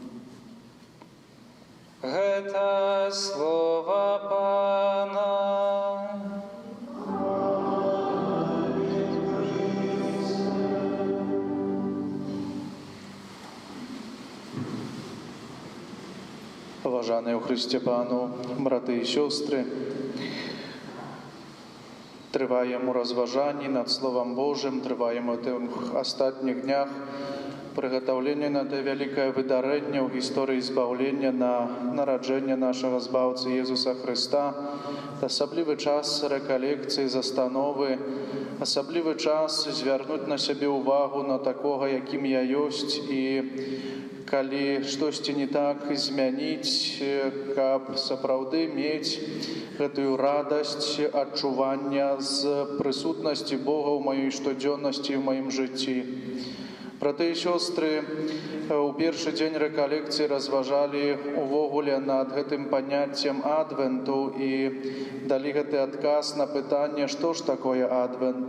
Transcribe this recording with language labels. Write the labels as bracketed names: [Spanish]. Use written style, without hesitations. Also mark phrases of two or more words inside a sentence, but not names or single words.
[Belarusian] Гэта слова Пана. [Ukrainian] Поважані у Христі Пану, брати і сестри, триваємо у розважанні над Словом Божим, триваємо в тих останніх днях приготовлення на те велике видарення в історії збавлення на народження нашого Збавця Єсуса Христа, особливий час реколекції, застанови, особливий час звернути на себе увагу на такого, яким я єсть, і [Belarusian] калі штосьці не так змяніць, каб сапраўды мець гэтую радасць адчування з прысутнасці Бога ў маёй штодзённасці, ў маім жыцці. Браты і сёстры, у першы дзень рэкалекцыі разважалі увогуле над гэтым паняццем адвенту і далі гэты адказ на пытанне, што ж такое адвент.